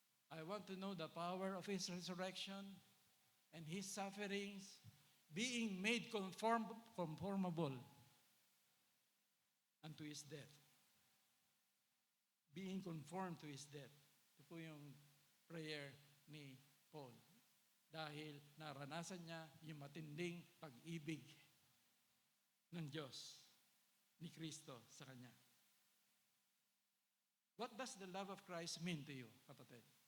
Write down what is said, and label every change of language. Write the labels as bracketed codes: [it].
[en] I want to know the power of His resurrection and His sufferings, being made conformable unto His death. Being conformed to His death. [tl] Ito po yung prayer ni Paul. Dahil naranasan niya yung matinding pag-ibig ng Diyos, ni Kristo sa kanya. [en] What does the love of Christ mean to you, kapatid?